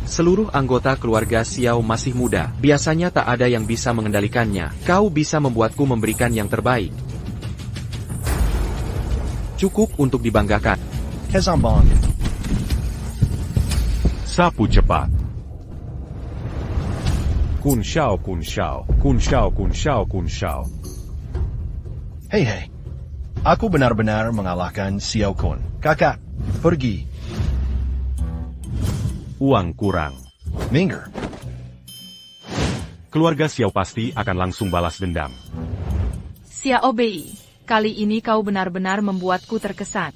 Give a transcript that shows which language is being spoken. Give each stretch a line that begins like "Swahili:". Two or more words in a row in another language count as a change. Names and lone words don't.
Indonesian: Seluruh anggota keluarga Xiao masih muda, biasanya tak ada yang bisa mengendalikannya. Kau bisa membuatku memberikan yang terbaik. Cukup untuk dibanggakan. Hezambon. Sapu cepat. Kun Shao, Kun Shao, Kun Shao, Kun Shao, Kun Shao. Hei. Aku benar-benar mengalahkan Xiao Kun. Kakak, pergi. Uang kurang. Minggir. Keluarga Xiao pasti akan langsung balas dendam. Xiao Bei, kali ini kau benar-benar membuatku terkesan.